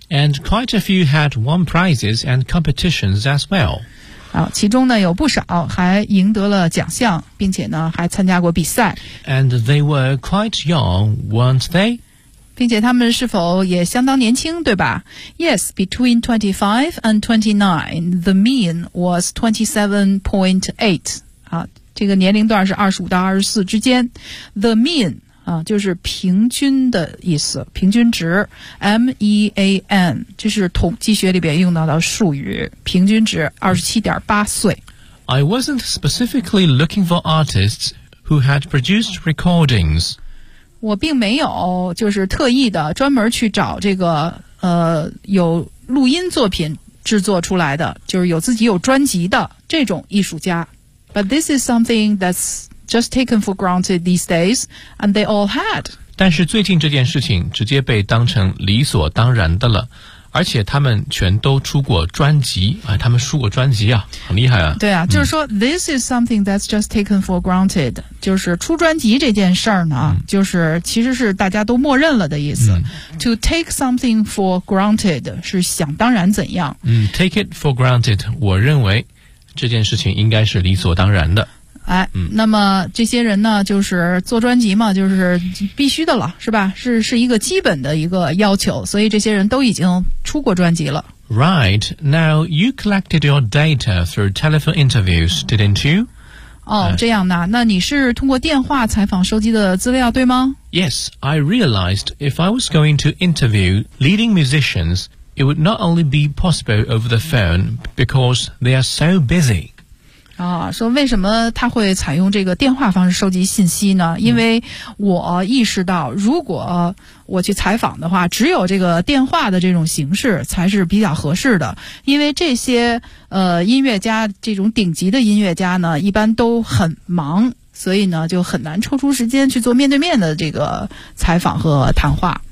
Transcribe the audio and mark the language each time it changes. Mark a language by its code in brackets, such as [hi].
[en] And quite a few had won prizes and competitions as well. [zh] 好，其中呢有不少还赢得了奖项，并且呢还参加过比赛。 [en] And they were quite young, weren't they? [zh] 并且他们是否也相当年轻，对吧？ [en] Yes, between 25 and 29, the mean was 27.8. [zh] 啊，这个年龄段是25到24之间。 [en] The mean, [zh] 啊，就是平均的意思，平均值。 M-E-A-N, 这是统计学里边用到的术语，平均值 27.8 岁。 [en] I wasn't specifically looking for artists who had produced recordings. [zh] 我并没有就是特意的专门去找这个有录音作品制作出来的，就是有自己有专辑的这种艺术家。 [en] But this is something that's just taken for granted these days, and they all had. [zh] 但是最近这件事情直接被当成理所当然的了，而且他们全都出过专辑，哎，他们出过专辑啊，很厉害啊。对啊，就是说 [en] this is something that's just taken for granted， [zh] 就是出专辑这件事儿呢，就是其实是大家都默认了的意思。 [en] To take something for granted [zh] 是想当然怎样。 [en] Take it for granted， [zh] 我认为这件事情应该是理所当然的。哎，那么这些人呢就是做专辑嘛，就是必须的了，是吧？是一个基本的一个要求，所以这些人都已经出过专辑了。 [en] Right, now you collected your data through telephone interviews, didn't you? [zh] 哦，这样呢，那你是通过电话采访收集的资料，对吗？ [en] Yes, I realized if I was going to interview leading musicians, it would not only be possible over the phone because they are so busy. [zh] 啊，说为什么他会采用这个电话方式收集信息呢？因为我意识到，如果我去采访的话，只有这个电话的这种形式才是比较合适的。因为这些音乐家，这种顶级的音乐家呢，一般都很忙，所以呢，就很难抽出时间去做面对面的这个采访和谈话。